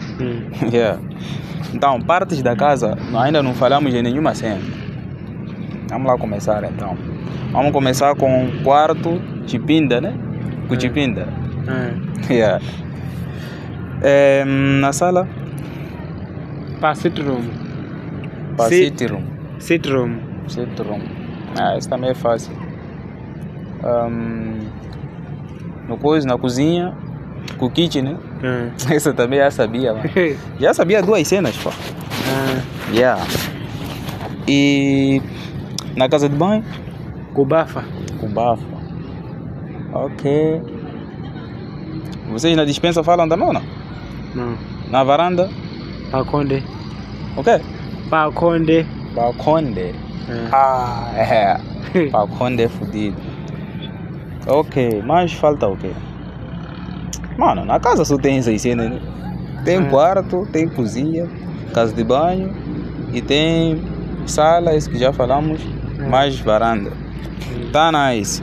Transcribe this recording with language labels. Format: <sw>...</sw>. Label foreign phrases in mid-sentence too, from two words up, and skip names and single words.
<pt>Então, partes da casa, ainda não falamos de nenhuma cena. Vamos lá começar, então. Vamos começar com o quarto, chipinda, né? Com chipinda. Na sala?</pt> <en>Sit room. Sit room. Sit room. Sit room.</en> <pt>Isso também é fácil. Na cozinha, com o kitchen, né? Essa também já sabia, mano. Já sabia duas cenas, pô. E na casa de banho? Com bafa. Com bafa. Ok. Vocês na dispensa falam também ou não? Não. Na varanda? Balconde. Ok? Balconde. Balconde. Balconde é fudido. Ok, mas falta o quê? Mano, na casa só tem essas cenas, né? Tem quarto, tem cozinha, casa de banho e tem sala, isso que já falamos, mais varanda. Tá nice.</pt>